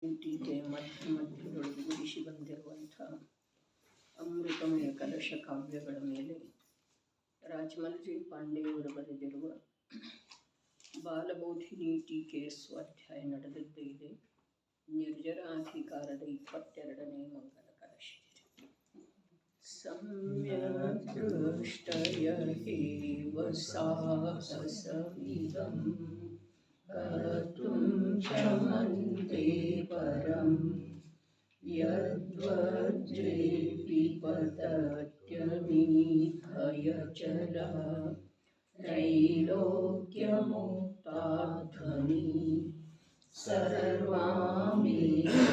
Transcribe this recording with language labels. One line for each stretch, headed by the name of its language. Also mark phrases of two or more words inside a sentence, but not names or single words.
Kannada: ಟೀಕೆ ಮಧ್ಯದೊಳಗೆ ಗುಡಿಸಿ ಬಂದಿರುವಂಥ ಅಮೃತಮಯ ಕಲಶ ಕಾವ್ಯಗಳ ಮೇಲೆ ರಾಜಮಲ್ಜಿ ಪಾಂಡೆಯವರು ಬರೆದಿರುವ ಬಾಲಬೋಧಿನಿ ಟೀಕೆಯ ಸ್ವಾಧ್ಯಾಯ ನಡೆದದ್ದೇ ಇದೆ. ನಿರ್ಜರಾಧಿಕಾರದ 22ನೇ ಮಂಗಲ ಕಲಶ.
Sanskrit: ಸಮ್ಯಕ್ ದೃಷ್ಟಯ ಏವ ಸಾಹಸಮಿದಂ ಕರ್ತುಂ ಕ್ಷಮಂತೆ ಪರಂ ಯದ್ವಜ್ರೇ ವಿಪತತ್ಯಮಿಥಯಚಲಃ ತ್ರೈಲೋಕ್ಯಮುಕ್ತಾಧ್ವನಿ ಸರ್ವಾಮೇವ